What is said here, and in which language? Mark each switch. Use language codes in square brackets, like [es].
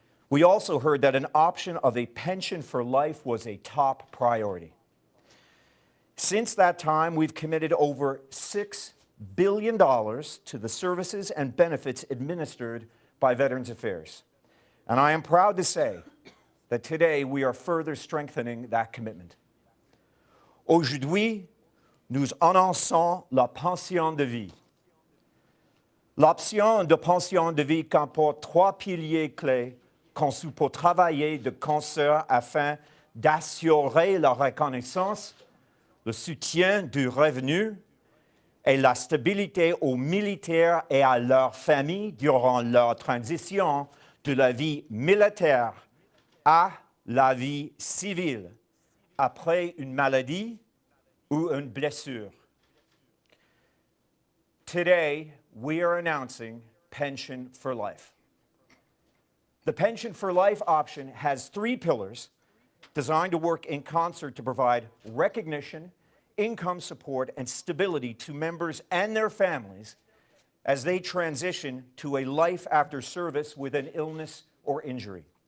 [en] We also heard that an option of a pension for life was a top priority. Since that time, we've committed over $6 billion to the services and benefits administered by Veterans Affairs. And I am proud to say that today we are further strengthening that commitment. [fr] Aujourd'hui, nous annonçons la pension de vie. L'option de pension de vie comporte trois piliers clés conçus pour travailler de concert afin d'assurer la reconnaissance, le soutien du revenu et la stabilité aux militaires et à leurs familles durant leur transition de la vie militaire à la vie civile après une maladie ou une blessure. [en] Today, we are announcing Pension for Life. The Pension for Life option has three pillars designed to work in concert to provide recognition, income support, and stability to members and their families as they transition to a life after service with an illness or injury.